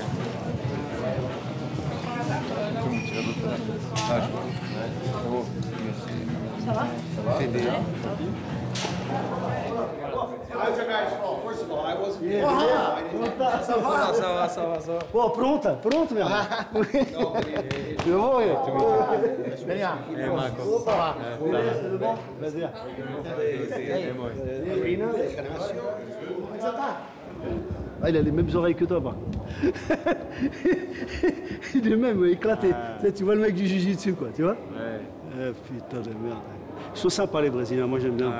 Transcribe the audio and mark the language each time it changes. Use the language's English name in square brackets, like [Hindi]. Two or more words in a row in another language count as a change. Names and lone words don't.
[French] Ça va? Ça va. Bon, [Portuguese] pronto, mesmo. Tudo bom, Eh, Marco. Opa, beleza, tudo bom? Prazer. [French] Ah, il a les mêmes oreilles que toi, par contre. Il est même éclaté. Tu vois le mec du jiu-jitsu, quoi, tu vois? Ouais. Putain de merde. Ils sont sympas, les Brésiliens, moi j'aime bien.